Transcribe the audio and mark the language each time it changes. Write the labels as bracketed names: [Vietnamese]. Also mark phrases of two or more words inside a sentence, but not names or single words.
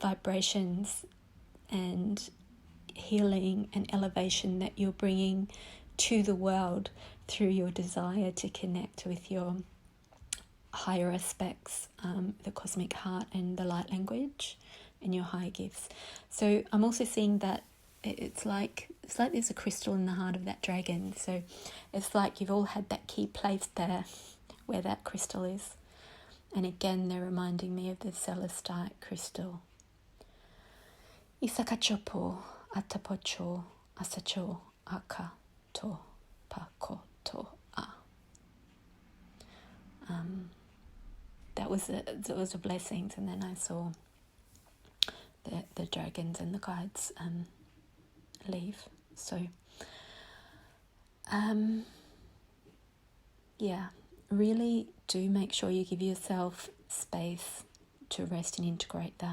[English] vibrations and healing and elevation that you're bringing to the world through your desire to connect with your higher aspects, the cosmic heart and the light language and your higher gifts. So I'm also seeing that it's like there's a crystal in the heart of that dragon. So it's like you've all had that key placed there where that crystal is. And again, they're reminding me of the celestite crystal. Isakachopo, atapocho, asacho, aka, to, pako, to, a. That was a blessings, and then I saw the dragons and the guides leave. So, yeah, really do make sure you give yourself space to rest and integrate that.